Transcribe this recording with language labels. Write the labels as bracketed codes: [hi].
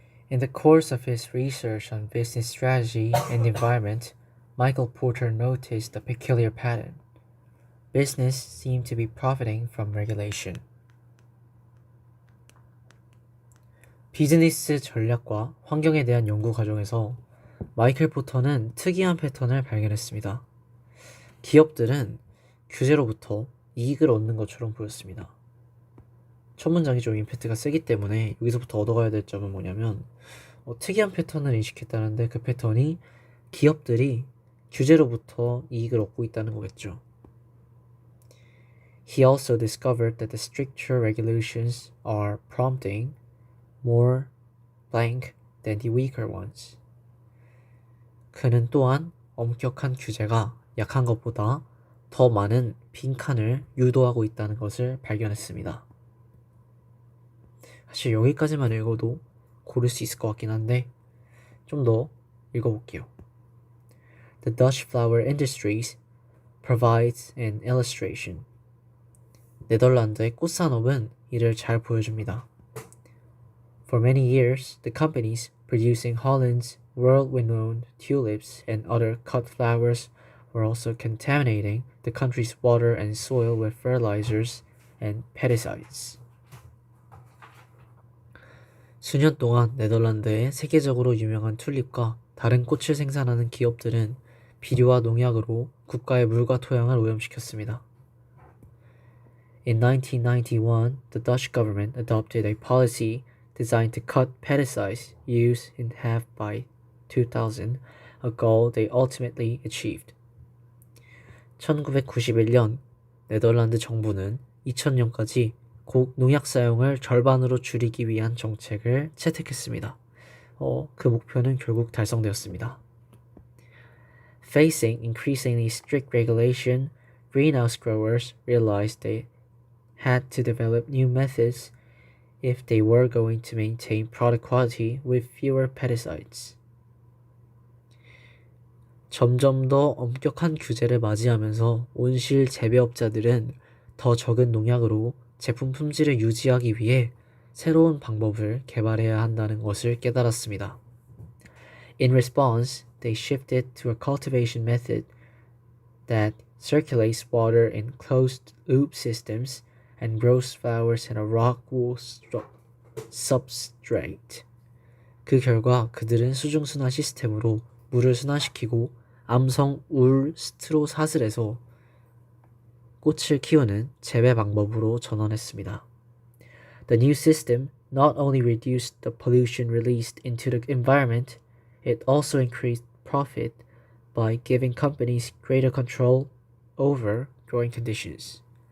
[en] In the course of his research on business strategy and environment, Michael Porter noticed a peculiar pattern. Business seemed to be profiting from regulation. [ko] 비즈니스 전략과 환경에 대한 연구 과정에서 마이클 포터는 특이한 패턴을 발견했습니다. 기업들은 규제로부터 이익을 얻는 것처럼 보였습니다. 첫 문장이 좀 임팩트가 세기 때문에 여기서부터 얻어가야 될 점은 뭐냐면 특이한 패턴을 인식했다는데 그 패턴이 기업들이 규제로부터 이익을 얻고 있다는 거겠죠. [en] He also discovered that the stricter regulations are prompting more blank than the weaker ones. [ko] 그는 또한 엄격한 규제가 약한 것보다 더 많은 빈칸을 유도하고 있다는 것을 발견했습니다. 사실 여기까지만 읽어도 고를 수 있을 것 같긴 한데 좀 더 읽어볼게요. [en] The Dutch flower industries provides an illustration. [ko] 네덜란드의 꽃산업은 이를 잘 보여줍니다. [en] For many years, the companies producing Holland's world-renowned tulips and other cut flowers were also contaminating the country's water and soil with fertilizers and pesticides. [ko] 수년 동안 네덜란드의 세계적으로 유명한 튤립과 다른 꽃을 생산하는 기업들은 비료와 농약으로 국가의 물과 토양을 오염시켰습니다. [en] In 1991, the Dutch government adopted a policy designed to cut pesticides use in half by 2000, a goal they ultimately achieved. [ko] 1991년 네덜란드 정부는 2000년까지 농약 사용을 절반으로 줄이기 위한 정책을 채택했습니다. 그 목표는 결국 달성되었습니다. [en] Facing increasingly strict regulation, greenhouse growers realized they had to develop new methods if they were going to maintain product quality with fewer pesticides. [ko] 점점 더 엄격한 규제를 맞이하면서 온실 재배업자들은 더 적은 농약으로 제품 품질을 유지하기 위해 새로운 방법을 개발해야 한다는 것을 깨달았습니다. [en] In response, they shifted to a cultivation method that circulates water in closed-loop systems and grows flowers in a rock-wool substrate. [ko] 그 결과 그들은 수중순환 시스템으로 물을 순환시키고 암성 울 스트로 사슬에서 꽃을 키우는 재배 방법으로 전환했습니다. [en] The new system not only reduced the pollution released into the environment, it also increased profit by giving companies greater control over growing conditions.